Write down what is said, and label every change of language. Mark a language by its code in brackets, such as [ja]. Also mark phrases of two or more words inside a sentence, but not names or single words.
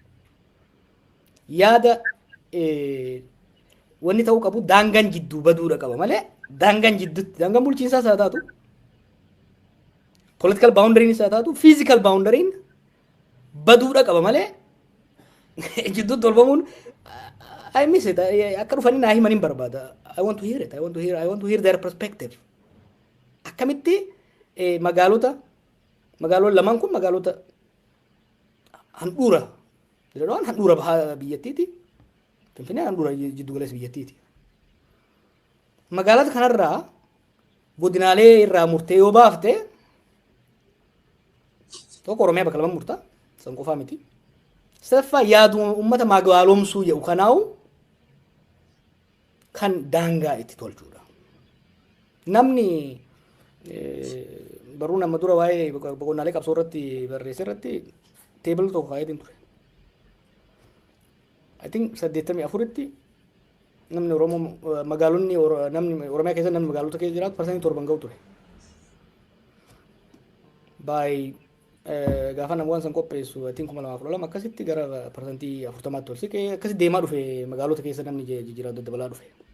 [om] yaada wanni ta'uu qabu daangaan jidduu baduudha qaba malee daangaan jidduutti daangaan bulchiinsaas haa taatu [en] political boundary'n [om] haa taatu [en] physical boundary'n [om] baduudha qaba malee jidduutti tolfamuun [en] I miss it. [om] Akka dhufanii naa himaniin barbaada. [en] I want to hear it. I want to hear their perspective. [om] Akkamitti magaalota lamaan kun magaalota handhuura Dirreedawaan handhuura bahaa biyyattiiti. Finfinneen handhuura jiddu galeessa biyyattiiti. Magaalota kanarraa godinaalee irraa murtee yoo baafte tokko Oromiyaa bakka lama murtaa san qofaa miti. Sadaffaa yaadu uummata magaaloomsuu jedhu kanaawu kan daangaa itti tolchuudha. Namni baruu nama dura waa'ee boqonnaalee qabsoo irratti barreesse irratti teebila tokko kaayetiin ture. [en] I think [om] 84tti namni Oromoo magaalonni namni Oromiyaa keessa namni magaalota keessa jiraatu parsantii 7 ga'u ture. By gaafa nama waan san qopheessu [en] I think [om] 2012 akkasitti gara parsantii 40tti ol siqee akkasitti deemaa dhufe magaalota keessa namni jijjiirraa daddabalaa dhufe.